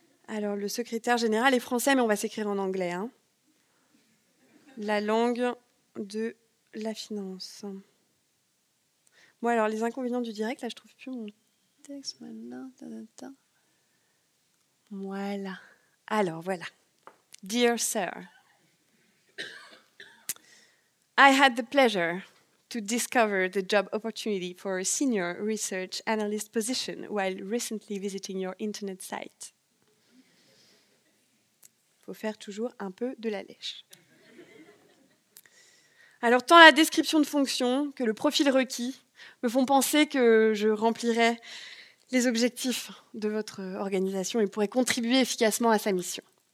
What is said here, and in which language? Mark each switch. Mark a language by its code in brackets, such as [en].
[fr] Alors, le secrétaire général est français, mais on va s'écrire en anglais. Hein. La langue de la finance. Bon, alors, les inconvénients du direct, là, je trouve plus mon texte maintenant. Voilà. Alors, voilà. [en] Dear Sir, I had the pleasure to discover the job opportunity for a senior research analyst position while recently visiting your internet site. [fr] Il faut faire toujours un peu de la lèche. Alors, tant la description de fonction que le profil requis me font penser que je remplirai les objectifs de votre organisation et pourrai contribuer efficacement à sa mission.